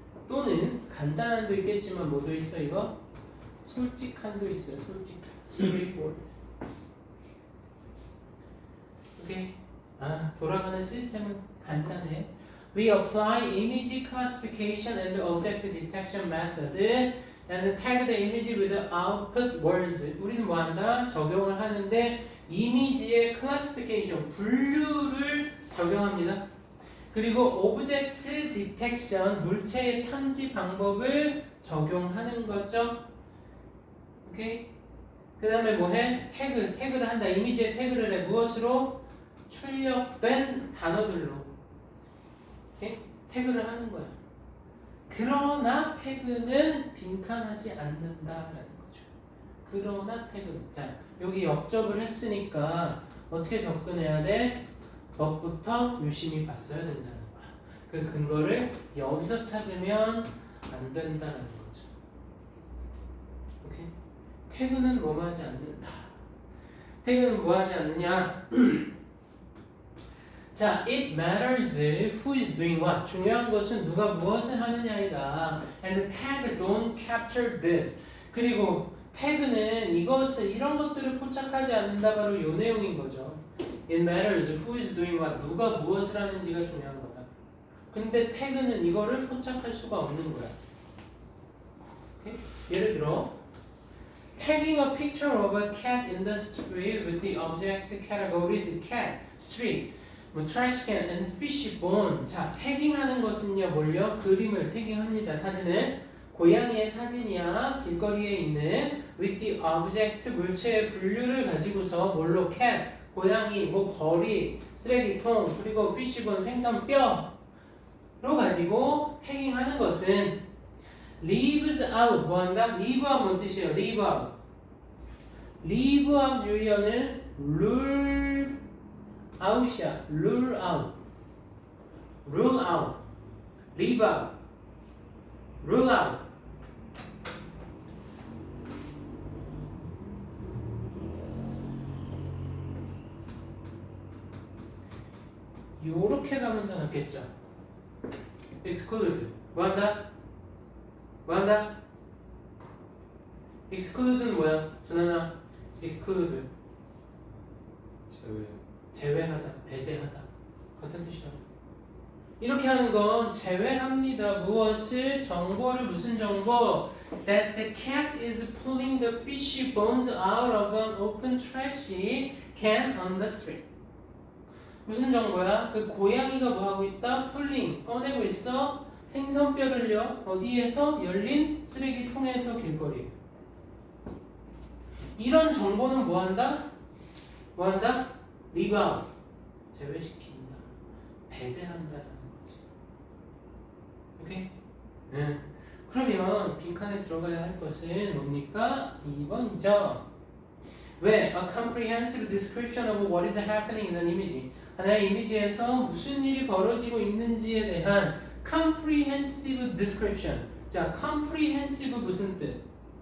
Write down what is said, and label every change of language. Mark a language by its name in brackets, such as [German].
[Korean] 또는 간단한도 있겠지만 뭐도 있어 이거? 솔직한도 있어요. straightforward. 오케이? 돌아가는 시스템은 간단해. [English] We apply image classification and object detection method and tag the image with output words. [Korean] 우리는 뭐한다? 적용을 하는데 이미지의 classification, 분류를 적용합니다. 그리고 object detection, 물체의 탐지 방법을 적용하는 거죠. 오케이? 그 다음에 뭐해? 태그를 한다. 이미지에 태그를 해. 무엇으로? 출력된 단어들로. 오케이? 태그를 하는 거야. 그러나 태그는 빈칸하지 않는다라는 거죠. 그러나 태그는. 자, 여기 역접을 했으니까 어떻게 접근해야 돼? 것부터 유심히 봤어야 된다는 거야. 그 근거를 여기서 찾으면 안 된다는 거죠. 오케이? 태그는 뭐 하지 않는다. 태그는 뭐 하지 않느냐? 자, [English] 자, it matters who is doing what. [Korean] 중요한 것은 누가 무엇을 하느냐이다. [English] And the tag don't capture this. [Korean] 그리고 태그는 이것을 이런 것들을 포착하지 않는다. 바로 이 내용인 거죠. [English] It matters who is doing what. [Korean] 누가 무엇을 하는지가 중요한 거다. 근데 태그는 이거를 포착할 수가 없는 거야. 오케이? 예를 들어 [English] tagging a picture of a cat in the street with the object categories cat, street, 뭐 trash can and fish bone. [Korean] 자, 태깅하는 것은요 뭘요? 그림을 태깅합니다. 사진을 고양이의 사진이야 길거리에 있는 [English] with the object [Korean] 물체의 분류를 가지고서 뭘로 cat 고양이 뭐 거리 쓰레기통 그리고 fish bone 생선뼈로 가지고 태깅하는 것은 [English] leaves out [Korean] 뭐한다? leave out 뭔 뜻이에요? [English] leave out leave out [Korean] 유희어는 [English] rule out이야. rule out rule out leave out rule out [Korean] 요렇게 가면 더 낫겠죠. exclude 뭐한다? 뭐한다? exclude는 뭐야? 준하나 exclude 제외하다, 배제하다 같은 뜻이야. 이렇게 하는 건 제외합니다. 무엇을? 정보를 무슨 정보? [English] That the cat is pulling the fishy bones out of an open trash can on the street. [Korean] 무슨 정보야? 그 고양이가 뭐 하고 있다? pulling 꺼내고 있어. 생선뼈를요 어디에서? 열린 쓰레기통에서 길거리. 이런 정보는 뭐한다? 뭐한다? leave out 제외시킨다 배제한다라는 거지. 오케이? 네. 그러면 빈칸에 들어가야 할 것은 뭡니까? 2번이죠. 왜? [English] A comprehensive description of what is happening in an image. [Korean] 하나의 이미지에서 무슨 일이 벌어지고 있는지에 대한 [English] comprehensive description. [Korean] 자, comprehensive 무슨 뜻?